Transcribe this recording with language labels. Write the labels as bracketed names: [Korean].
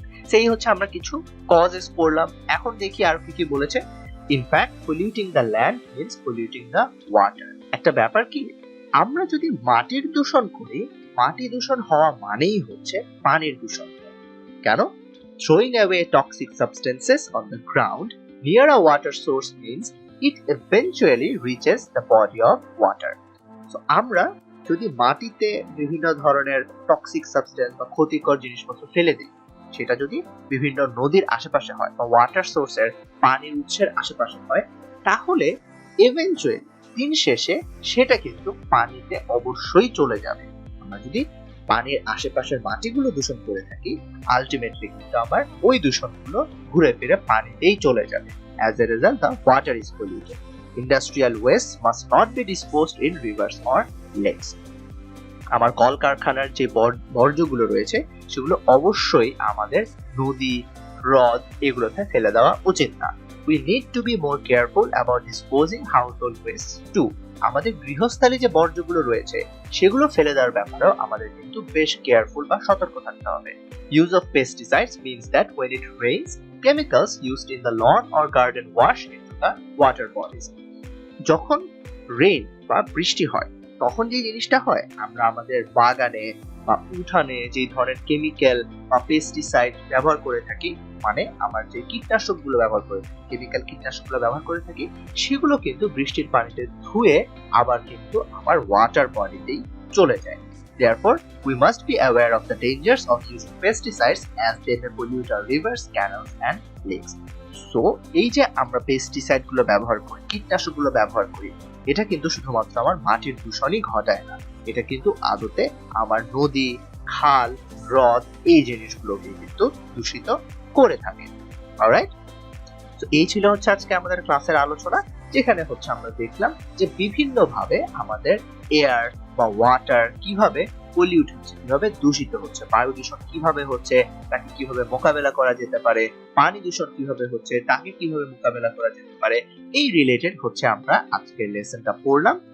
[Bangla] সেই হচ্ছে আমরা কিছু কজেস পড়লাম। এখন দেখি আর কি কি বলেছে। [English] In fact polluting the land means polluting the water. [Bangla] একটা ব্যাপার কি, আমরা যদি মাটির দূষণ করি, মাটি দূষণ হওয়া মানেই হচ্ছে পানির দূষণ। কেন? [English] Throwing away toxic substances on the ground near a water source means it eventually reaches the body of water. [Bangla] So আমরা যদি মাটিতে বিভিন্ন ধরনের টক্সিক সাবস্টেন্স বা ক্ষতিকর জিনিসপত্র ফেলে দিই, সেটা যদি বিভিন্ন নদীর আশেপাশে হয় বা ওয়াটার সোর্সের পানির উৎসের আশেপাশে হয়, তাহলে ইভেনচুয়ালি দিন শেষে সেটা কিন্তু পানিতে অবশ্যই চলে যাবে। আমরা যদি পানির আশেপাশের মাটিগুলো দূষণ করে থাকি, আলটিমেটলি কিন্তু আমার ওই দূষণগুলো ঘুরে ফিরে পানিতেই চলে যাবে। [English] As a result, the water is polluted. Industrial waste must not be disposed in rivers or lakes. [Bangla] আমার কলকারখানার যে বর্জ্যগুলো রয়েছে, সেগুলো অবশ্যই আমাদের নদী, হ্রদ এগুলোতে ফেলে দেওয়া উচিত না। [English] We need to be more careful about disposing household waste too. [Bangla] আমাদের গৃহস্থালী যে বর্জ্যগুলো রয়েছে, সেগুলো ফেলে দেওয়ার ব্যাপারেও আমাদের কিন্তু বেশ কেয়ারফুল বা সতর্ক থাকতে হবে। [English] Use of pesticides means that when it rains, chemicals used in the lawn or garden wash into the water bodies. [Bangla] যখন রেইন বা বৃষ্টি হয়, তখন যে জিনিসটা হয়, আমরা আমাদের বাগানে বা উঠানে যে ধরনের কেমিক্যাল বা পেস্টিসাইড ব্যবহার করে থাকি, মানে আমার যে কীটনাশকগুলো ব্যবহার করে থাকি, কেমিক্যাল কীটনাশকগুলো ব্যবহার করে থাকি, সেগুলো কিন্তু বৃষ্টির পানিতে ধুয়ে আবার কিন্তু আমার ওয়াটার বডিতেই চলে যায়। [English] Therefore, we must be aware of the dangers of using pesticides as they may pollute our rivers, canals and lakes. [Bangla] So, এই যে আমরা পেস্টিসাইড গুলো ব্যবহার করি, কীটনাশক গুলো ব্যবহার করি, এটা কিন্তু শুধুমাত্র আমার মাটির দূষণই ঘটায় না, এটা কিন্তু আদতে আমার নদী, খাল, হ্রদ এই জিনিসগুলোকে কিন্তু দূষিত করে থাকে। অলরাইট, তো এই ছিল হচ্ছে আজকে আমাদের ক্লাসের আলোচনা, যেখানে হচ্ছে আমরা দেখলাম যে বিভিন্ন ভাবে আমাদের এয়ার বা ওয়াটার কিভাবে পলিউট হচ্ছে, কিভাবে দূষিত হচ্ছে, বায়ু দূষণ কিভাবে হচ্ছে, তাকে কিভাবে মোকাবেলা করা যেতে পারে, পানি দূষণ কিভাবে হচ্ছে, তাকে কিভাবে মোকাবেলা করা যেতে পারে, এই রিলেটেড হচ্ছে আমরা আজকের লেসনটা পড়লাম।